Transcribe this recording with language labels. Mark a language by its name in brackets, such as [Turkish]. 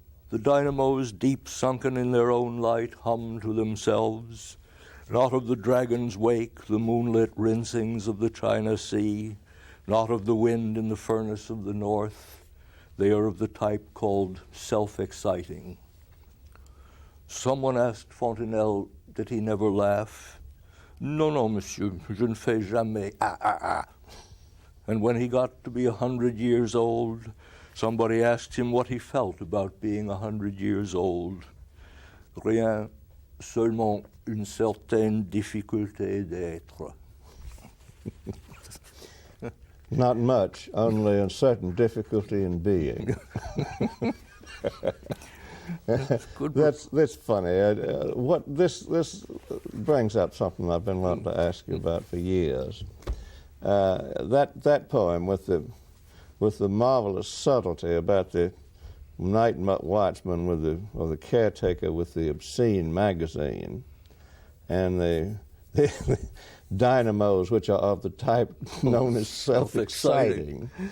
[English] The dynamos, deep sunken in their own light, hum to themselves, not of the dragon's wake, the moonlit rinsings of the China Sea, not of the wind in the furnace of the north. They are of the type called self-exciting. Someone asked Fontenelle, did he never laugh? [French] Non, non, monsieur, je ne fais jamais ah, ah, ah. [English] And when he got to be 100 years old, somebody asked him what he felt about being 100 years old. [French] Rien, seulement une certaine difficulté d'être. [English] Not much, only a certain difficulty in being. That's funny. What this brings up something I've been wanting to ask you about for years. That poem with the marvelous subtlety about the night watchman or the caretaker with the obscene magazine, and the dynamos, which are of the type known as self-exciting.